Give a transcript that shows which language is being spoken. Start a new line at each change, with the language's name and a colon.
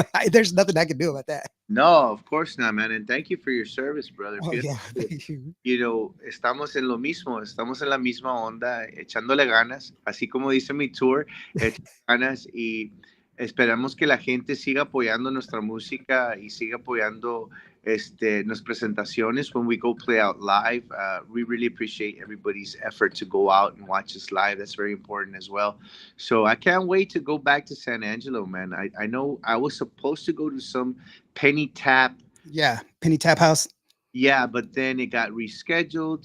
English: There's nothing I can do about that. No, of course not, man. And thank you for your service, brother. Oh,
Spanish: Fíjate
English: yeah.
Spanish: que,
English: Thank you.
Spanish: you know, estamos en lo mismo, estamos en la misma onda, echándole ganas, así como dice mi tour, echándole ganas y esperamos que la gente siga apoyando nuestra música y siga apoyando nuestras presentaciones when we go play out live.
English: We really appreciate everybody's effort to go out and watch us live. That's very important as well. So I can't wait to go back to San Angelo, man. I know I was supposed to go to some Penny Tap. Yeah. Penny Tap House. Yeah, but then it got rescheduled.